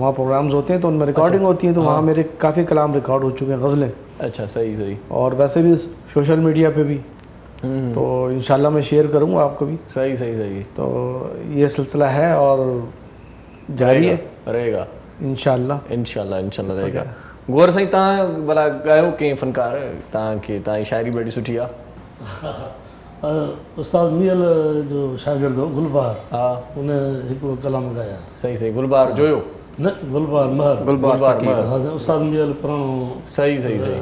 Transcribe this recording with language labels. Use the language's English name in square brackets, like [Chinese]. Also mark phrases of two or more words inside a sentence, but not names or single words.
[Urdu] وہاں پروگرامز ہوتے ہیں تو ان میں ریکارڈنگ ہوتی ہیں, تو وہاں میرے کافی کلام ریکارڈ ہو چکے ہیں, غزلیں. اچھا صحیح صحیح. اور ویسے بھی سوشل میڈیا پہ بھی, تو انشاءاللہ میں شیئر کروں گا آپ کو بھی. صحیح صحیح صحیح. تو یہ سلسلہ ہے اور جاری ہے, رہے گا انشاءاللہ. انشاءاللہ انشاءاللہ رہے گا. [Sindhi] گور سائیں تاں بھلا ॻायो कंहिं فنکار तव्हांखे, तव्हांजी शाइरी बि ॾाढी सुठी आहे. उस्ताद मियल जो शागिर्द हो गुलबार, हा उन हिकु कलाम ॻाया. सही सही. गुलबार जोयो? न गुलबार महर. गुलबार महर. हा उस्ताद मियल पुराणो सही सही सही.